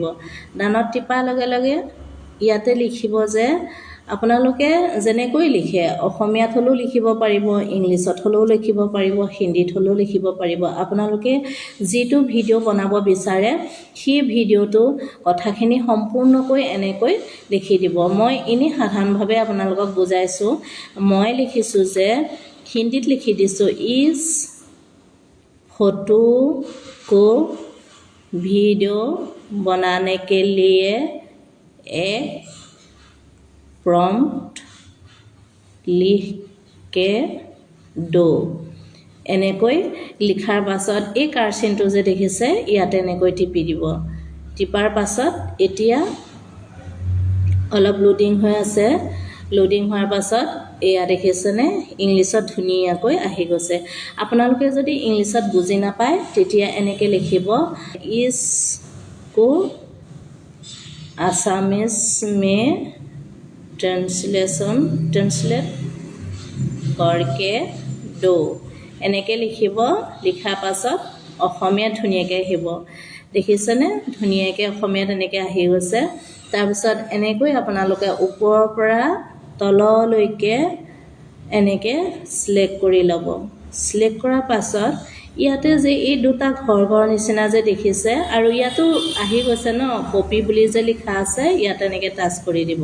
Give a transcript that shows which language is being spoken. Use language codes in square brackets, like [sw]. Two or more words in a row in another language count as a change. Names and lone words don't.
[as] ডানত টিপাৰ লগে লগে ইয়াতে লিখিব যে আপোনালোকে যেনেকৈ লিখে অসমীয়াত হ'লেও লিখিব পাৰিব, ইংলিছত হ'লেও লিখিব পাৰিব, হিন্দীত হ'লেও লিখিব পাৰিব। আপোনালোকে যিটো ভিডিঅ' বনাব বিচাৰে সেই ভিডিঅ'টো কথাখিনি সম্পূৰ্ণকৈ এনেকৈ লিখি দিব। মই এনেই সাধাৰণভাৱে আপোনালোকক বুজাইছোঁ। মই লিখিছোঁ যে হিন্দীত লিখি দিছোঁ, [hi] ইজ फोटो को वीडियो बनाने के लिए एक प्रॉम्प्ट लिख के दो। [as] এনেকৈ লিখাৰ পাছত এই কাৰ্চিনটো যে দেখিছে ইয়াতে এনেকৈ টিপি দিব। টিপাৰ পাছত এতিয়া অলপ লোডিং হৈ আছে। লোডিং হোৱাৰ পাছত এয়া দেখিছেনে ইংলিছত ধুনীয়াকৈ আহি গৈছে। আপোনালোকে যদি ইংলিছত বুজি নাপায় তেতিয়া এনেকৈ লিখিব, [hi] इसको আসামিজ में ट्रांसलेट करके दो। [as] এনেকৈ লিখিব। লিখাৰ পাছত অসমীয়াত ধুনীয়াকৈ আহিব। দেখিছেনে ধুনীয়াকৈ অসমীয়াত এনেকৈ আহি গৈছে। তাৰপিছত এনেকৈ আপোনালোকে ওপৰৰ পৰা তললৈকে এনেকৈ চিলেক্ট কৰি ল'ব। চিলেক্ট কৰাৰ পাছত ইয়াতে যে এই দুটা ঘৰ নিচিনা যে দেখিছে আৰু ইয়াতো আহি গৈছে ন কপি বুলি যে লিখা আছে, ইয়াত এনেকৈ টাচ কৰি দিব।